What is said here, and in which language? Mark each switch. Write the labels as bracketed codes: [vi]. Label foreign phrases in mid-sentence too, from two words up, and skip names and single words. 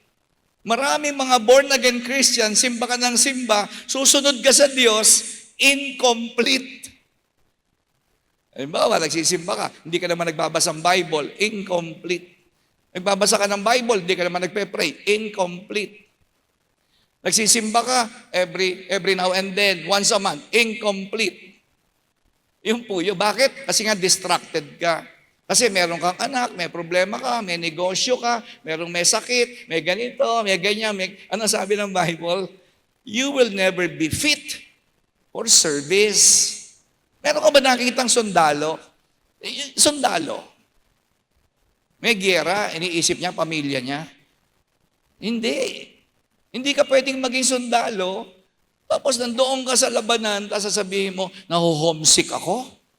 [tl] Marami mga [en] born-again Christian, [tl] simba ka ng simba, susunod ka sa Diyos, incomplete. Halimbawa, nagsisimba ka, hindi ka naman nagbabasa ng Bible, incomplete. Nagbabasa ka ng Bible, hindi ka naman nagpe-pray, incomplete. Nagsisimba ka [en] every now and then, once a month, [tl] incomplete. Yung po yun. Bakit? Kasi nga distracted ka. Kasi meron kang anak, may problema ka, may negosyo ka, may sakit, may ganito, may ganyan, ano sabi ng Bible? [en] You will never be fit for service. [tl] Meron ka ba nakikitang sundalo? Sundalo. May giyera, iniisip niya, pamilya niya. Hindi. Hindi ka pwedeng maging sundalo, tapos nandoon ka sa labanan, tapos sasabihin mo, naho-homesick ako?